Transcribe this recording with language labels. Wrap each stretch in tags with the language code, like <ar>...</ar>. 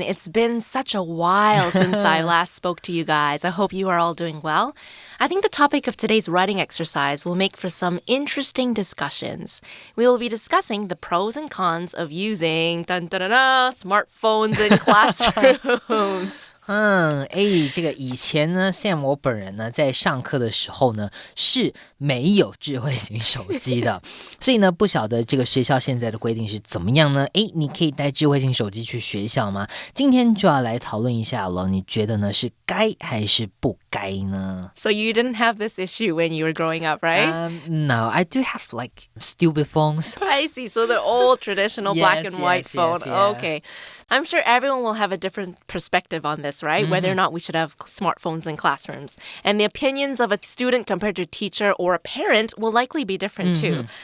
<en>It's been such a while since I last spoke to you guys. I hope you are all doing well. I think the topic of today's writing exercise will make for some interesting discussions. We will be discussing the pros and cons of using smartphones in classrooms.</en> <zh>这个以前呢 Sam 我本人呢在上课的时候呢是没有智慧型手机的所以呢不晓得这个学校现在的规定是怎么样呢你可以带智慧型手机去学校吗今天就要来讨论一下了你觉得呢是该还是不该呢</zh> <en>So you didn't have this issue when you were growing up, right? No, I do have like stupid phones. I see. So the old traditional black and white phone. Yeah. Okay. I'm sure everyone will have a different perspective on this, right? Whether or not we should have smartphones in classrooms. And the opinions of a student compared to a teacher or a parent will likely be different too.</en>